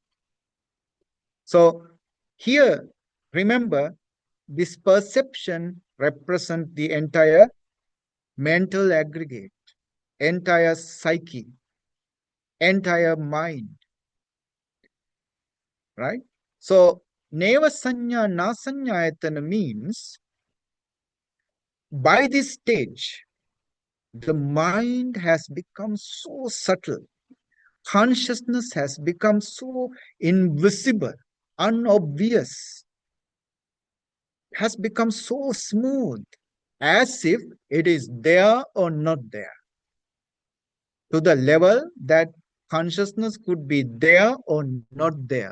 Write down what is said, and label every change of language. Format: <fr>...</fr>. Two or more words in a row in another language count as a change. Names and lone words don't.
<en>So here, remember, this perception represents the entire mental aggregate, entire psyche, entire mind, right? So</en> <pi>neva sanya na sanyayatana</pi> <en>means by this stage, the mind has become so subtle. Consciousness has become so invisible, unobvious, has become so smooth, as if it is there or not there, to the level that consciousness could be there or not there.</en>